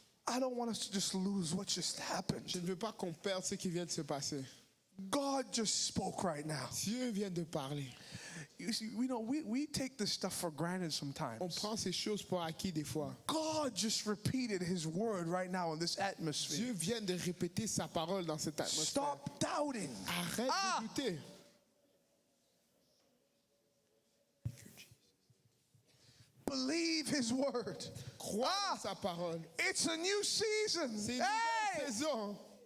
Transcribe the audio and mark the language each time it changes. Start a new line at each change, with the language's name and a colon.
English: I don't want us to just lose what just happened.
French: Je ne veux pas qu'on perde ce qui vient de se passer.
English: God just spoke right now.
French: Dieu vient de parler.
English: You see, we take this stuff for granted sometimes.
French: On prend ces choses pour acquis des fois.
English: God just repeated his word right now in this atmosphere.
French: Dieu vient de répéter sa parole dans cette atmosphère.
English: Stop doubting.
French: Arrête de douter.
English: Believe his word.
French: Crois en sa parole.
English: It's a new season.
French: C'est une nouvelle saison.